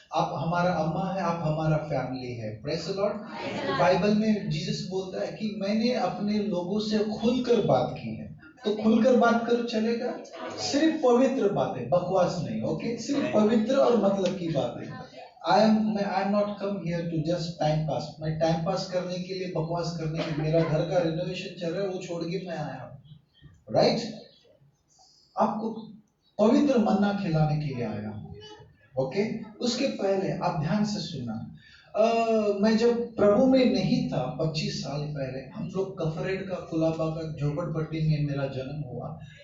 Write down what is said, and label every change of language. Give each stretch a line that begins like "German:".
Hindi: आप हमारा अम्मा है, आप हमारा फैमिली है।
English: Praise the lord.
Hindi: बाइबल में जीसस बोलता है कि मैंने अपने लोगों से खुलकर बात की है, तो खुलकर बात करो, चलेगा? सिर्फ पवित्र बातें, बकवास नहीं। ओके, सिर्फ पवित्र और मतलब की बातें।
English: I am not come here to just time pass.
Hindi: मैं टाइम पास करने के लिए, बकवास करने के लिए, मेरा घर का रिनोवेशन चल रहा है, वो छोड़ के मैं आया हूँ। राइट? आपको पवित्र मन्ना खिलाने के लिए आया हूँ। ओके, उसके पहले आप ध्यान से सुनना। मैं जब प्रभु में नहीं था, 25 साल पहले, हम लोग कफरेड का कुलाबा का झोपड़पट्टी में मेरा जन्म हुआ।